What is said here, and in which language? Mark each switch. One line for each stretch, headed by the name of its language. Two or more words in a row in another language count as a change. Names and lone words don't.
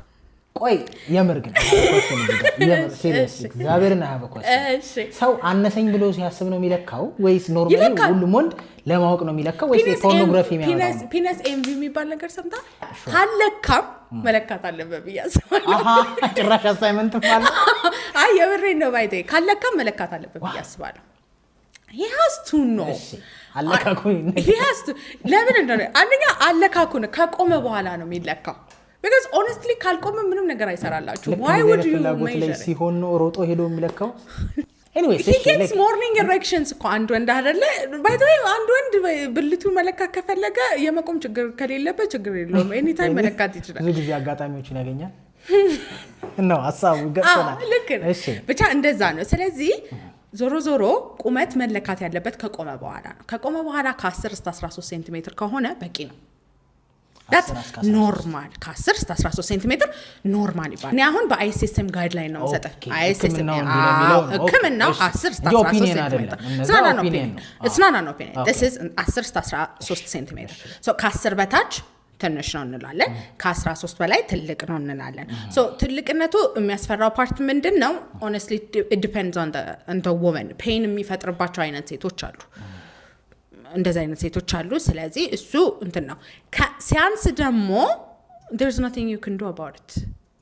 Amharic: ቆይ የምር ግን የምር ሲሪየስሊ እግዚአብሔርና ያበቆስ ሰው አነሰኝ ብሎ ሲያስብ ነው የሚለካው ወይስ ኖርማሊ ሁሉም ወንድ ለማወቅ ነው የሚለካው ወይስ ፖርኖግራፊ የሚያወጣው ፒነስ ኤምቪ የሚባል ነገር ሰምታ ካለካም መለካት አለበት ብያስባለሁ ጭራሽ አሳይመንት ማለት አይ የምሬን ነው ባይዴ ካለካም መለካት አለበት ብያስባለሁ
English: he has to know
Amharic: አለካኩ
English: he has to
Amharic: ለምን እንደሆነ አንደኛ አለካኩን ከቆመ በኋላ ነው የሚለካው
English: because honestly
Amharic: ካልቆመ ምንም ነገር አይሰራላችሁ
English: why would you measure
Amharic: ሲሆን ነው ሮጦ ሄዶ የሚለካው
English: anyways he gets morning erections
Amharic: እኮ አንድ ወንድ አይደለ
English: by the way
Amharic: አንድ ወንድ ብልቱን መለካት ከፈለገ የመቆም ችግር ከሌለበት ችግር የለውም
English: any time
Amharic: መለካት ይችላል ብዙ ጊዜ አጋጣሚዎችን ያገኛል ነው ሐሳቡ ገጥተናል እሺ ብቻ እንደዛ ነው ስለዚህ ዞሮ ቁመት መለካት ያለበት ከቆመ በኋላ ነው ከቆመ በኋላ ከ10 እስከ 13 ሴንቲሜትር ከሆነ በቂ ነው
English: that's normal
Amharic: ከ10 እስከ 13 ሴንቲሜትር ኖርማል ይባላል እኔ አሁን በአይሲኤስኤም ጋይድላይን ነው መሰጠ አይሲኤስኤም ህክምናው 10 እስከ 13 ሴንቲሜትር
English: it's not an opinion this is
Amharic: 10 እስከ 13 ሴንቲሜትር so ከ10 በታች ትንሽ ነው እንላለን ከ13 በላይ ትልቅ ነው እንላለን so ትልቅነቱ የሚያስፈራው ፓርት ምንድነው
English: honestly it depends on the woman pain
Amharic: የሚፈጥርባቸው አይነት ሴቶች አሉ እንደዛ አይነት ሴቶች አሉ ስለዚህ እሱ እንትን ነው ሲያንስ ደግሞ
English: there's nothing you can do about it